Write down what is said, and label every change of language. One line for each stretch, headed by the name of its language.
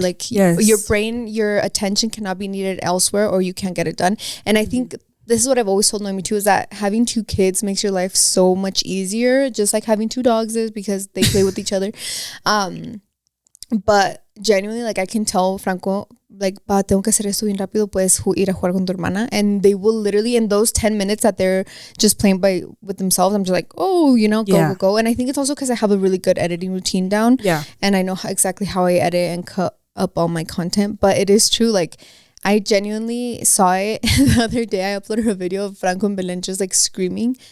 English: Like your brain, your attention cannot be needed elsewhere, or you can't get it done. And I think this is what I've always told Noemi too, is that having two kids makes your life so much easier, just like having two dogs is, because they play with each other. But genuinely, like I can tell Franco like,
Spanish: pa, tengo que hacer esto bien rápido, puedes ir a jugar con tu hermana.
English: And they will literally, in those 10 minutes that they're just playing with themselves, I'm just like, oh, you know, go. And I think it's also because I have a really good editing routine down. Yeah. And I know exactly how I edit and cut up all my content. But it is true, like, I genuinely saw it the other day. I uploaded a video of Franco and Belen just like screaming.